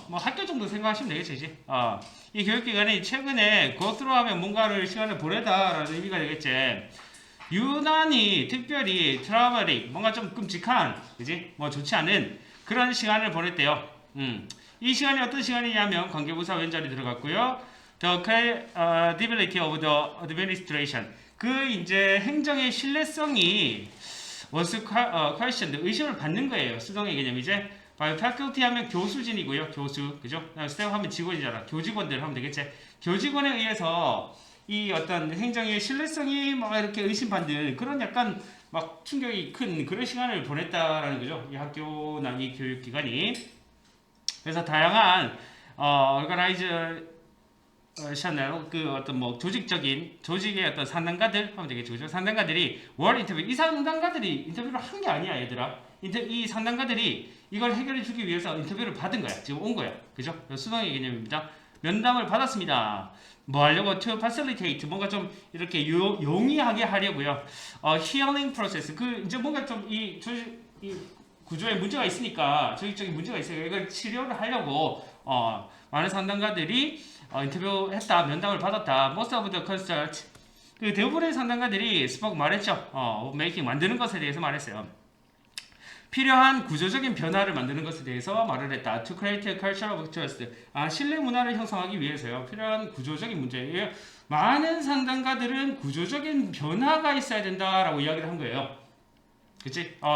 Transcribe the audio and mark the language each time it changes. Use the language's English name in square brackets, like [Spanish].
[Korean] 뭐 학교 정도 생각하시면 되겠죠, 이제. 이 교육기관이 최근에 [English] go through [Korean] 하면 뭔가를 시간을 보내다라는 의미가 되겠지. 유난히 특별히 트라우마틱, 뭔가 좀 끔찍한, 그지? 뭐 좋지 않은 그런 시간을 보냈대요. 이 시간이 어떤 시간이냐면 관계부사 왼자리 들어갔고요. [English] The credibility of the administration. [Korean] 그 이제 행정의 신뢰성이 [English] was questioned, [Korean] 의심을 받는 거예요. 수동의 개념 이제 [English] by faculty [Korean] 하면 교수진이고요. 교수, 그죠? staff 하면 직원이잖아. 교직원들 하면 되겠지. 교직원에 의해서 이 어떤 행정의 신뢰성이 막 이렇게 의심받는 그런 약간 막 충격이 큰 그런 시간을 보냈다라는 거죠. 이 학교나 이 교육기관이. 그래서 다양한 organizational 그 어떤 뭐 조직의 어떤 상담가들 하면 되겠죠. 그죠? 상담가들이 월 인터뷰, 이 상담가들이 인터뷰를 한 게 아니야, 얘들아. 이 상담가들이 이걸 해결해 주기 위해서 인터뷰를 받은 거야. 지금 온 거야. 그죠? 수동의 개념입니다. 면담을 받았습니다. 뭐 하려고? [English] To facilitate, [Korean] 뭔가 좀 이렇게 용이하게 하려고요. [English] healing process, [Korean] 그 이제 뭔가 좀 이 구조에 문제가 있으니까, 조직적인 문제가 있으니까 이걸 치료를 하려고 많은 상담가들이 인터뷰했다, 면담을 받았다. [English] Most of the consult, [Korean] 그 대부분의 상담가들이 [English] spoke [Korean] 말했죠. making, 만드는 것에 대해서 말했어요. 필요한 구조적인 변화를 만드는 것에 대해서 말을 했다. [English] To create a culture of trust. [Korean] 신뢰 문화를 형성하기 위해서요. 필요한 구조적인 문제예요. 많은 상담가들은 구조적인 변화가 있어야 된다라고 이야기를 한 거예요. 그치?